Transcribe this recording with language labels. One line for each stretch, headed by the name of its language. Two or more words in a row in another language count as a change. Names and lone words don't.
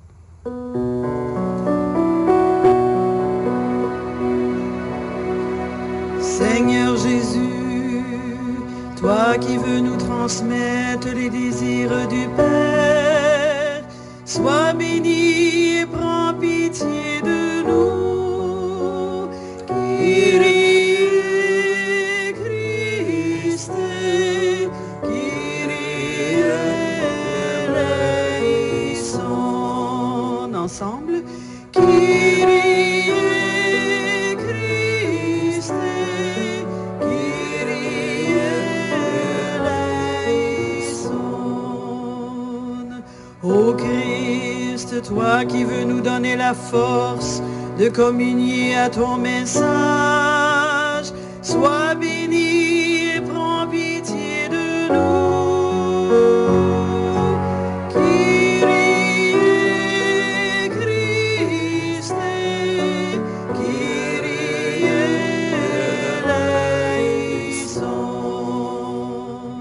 French: Seigneur Jésus, toi qui veux nous transmettre les désirs du Père, sois béni et prends pitié de nous.
Greek: Κύριε Χριστέ, Κύριε ελέησον. Ensemble, Κύριε Χριστέ, Κύριε ελέησον.
French: Ô Christ, toi qui veux nous donner la force de communier à ton message, sois béni et prends pitié de nous.
Greek: Κύριε Χριστέ, Κύριε ελέησον.